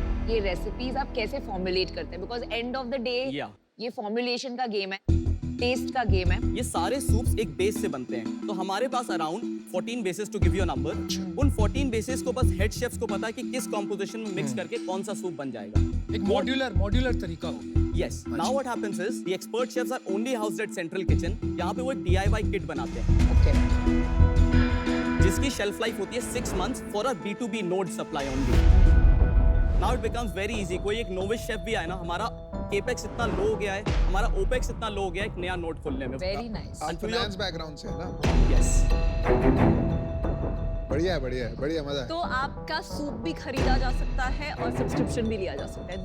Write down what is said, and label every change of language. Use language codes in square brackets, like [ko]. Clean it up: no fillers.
[hi] ये रेसिपीज आप कैसे फॉर्मुलेट करते हैं? [en] because end of the day [hi] ये फॉर्मुलेशन का गेम है, टेस्ट का गेम है। ये सारे सूप्स एक बेस से बनते हैं। तो हमारे पास around 14 bases [en] To give you number. [hi] उन 14 बेसेस को बस हेड शेफ्स को पता है कि किस कॉम्पोजिशन में मिक्स करके कौन सा सूप बन जाएगा। एक मॉड्यूलर तरीका हो गया। [en] Yes. Now what happens is the expert chefs are only housed at central kitchen. [hi] यहाँ पे वो एक DIY किट बनाते हैं। [en] Okay. [hi] जिसकी शेल्फ लाइफ होती है [en] 6 months for a B2B node supply only. Now it becomes very easy. [hi] कोई एक नोविस शेफ भी आए ना, हमारा केपेक्स इतना लो हो गया है, हमारा ओपेक्स इतना लो हो गया है एक नया नोट खोलने में। [en] Very nice. [hi] आप फाइनेंस बैकग्राउंड से है ना? [en] Yes. [hi] बढ़िया है, बढ़िया मजा है। तो आपका सूप भी खरीदा जा सकता है और सब्सक्रिप्शन भी लिया जा सकता है।